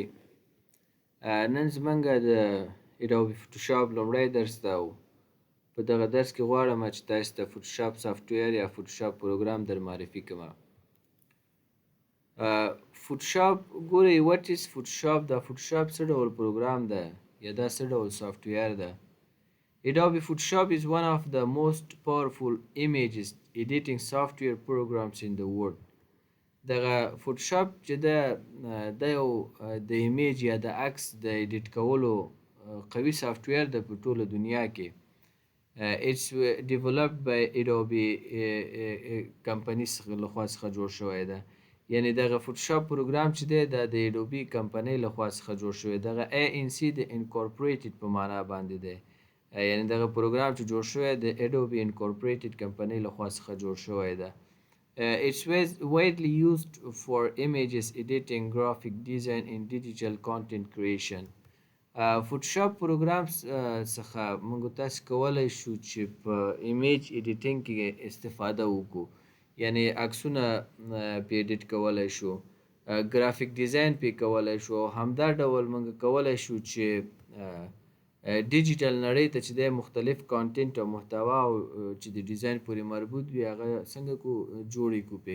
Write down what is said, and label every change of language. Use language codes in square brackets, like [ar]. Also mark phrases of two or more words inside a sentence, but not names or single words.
[ps] نن زمونږ د اډوبي فوټوشاپ لومړی درس ده او په دغه درس کې غواړم چې تاسو ته فوټوشاپ سافټویر یا فوټوشاپ پروګرام در معرفي کړم. فوټوشاپ ګورئ، [en] what is Photoshop. [ps] دا فوټوشاپ څه ډول پروګرام ده یا دا څه ډول سافټویر ده؟ [en] Adobe Photoshop is one of the most powerful images editing software programs in the world. [ps] دغه فوټوشاپ چې د یو د ایمیج یا د عکس د ایډیټ کولو قوي سافټویر ده په ټوله دنیا کې. [en] It's developed by Adobe [ps] کمپنی لخوا څخه جوړ شوی ده. یعنی دغه فوټوشاپ پروګرام چې دی دا د ایډوبي کمپنۍ لخوا څخه جوړ شوی. دغه ANC د انکورپوریټډ په معنا باندې دی. یعنی دغه پروګرام چې جوړ شوی د ایډوبي انکورپوریټډ کمپنۍ لخوا څخه جوړ شوی ده. [en] It's widely used for images editing, graphic design and digital content creation. [ps] فوټوشاپ پروګرام څخه موږ تاسو کولی شو چې په ایمیج ایډیټینګ کې استفاده وکړو. یعنی عکسونه پې ایډیټ کولی شو، ګرافیک ډیزاین پې کولی شو، همدا ډول موږ کولی شو چې ډیجیټل نړۍ ته چې دی مختلف کانټینټ او محتوا چې د ډیزاین پورې مربوط وي هغه څنګه کو جوړې کړو پې.